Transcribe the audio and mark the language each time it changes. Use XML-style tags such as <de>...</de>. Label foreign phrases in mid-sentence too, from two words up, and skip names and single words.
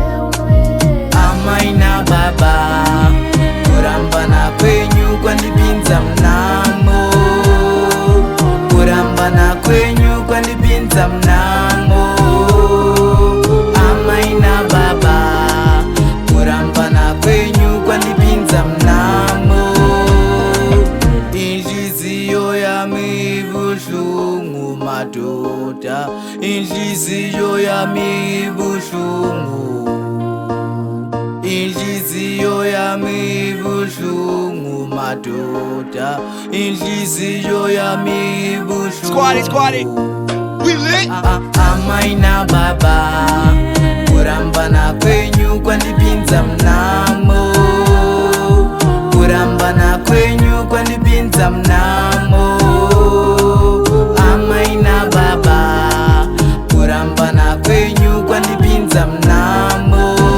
<sn>Amaina baba kurambana kwenyu kwanipinza mnamo, kurambana kwenyu kwanipinza mnamo. Amaina baba kurambana kwenyu kwanipinza mnamo.</sn> <zu>Inhliziyo yami buhlungu madoda, inhliziyo yami buhlungu, inhliziyo yami buhlungu madoda, inhliziyo yami buhlungu.</zu> <en>Squatty, we lit.</en> <sn>Amaina baba kurambana kwenyu kwanipinza mnamo, kurambana kwenyu kwanipinza mnamo. Amaina baba kurambana kwenyu kwanipinza mnamo.</sn>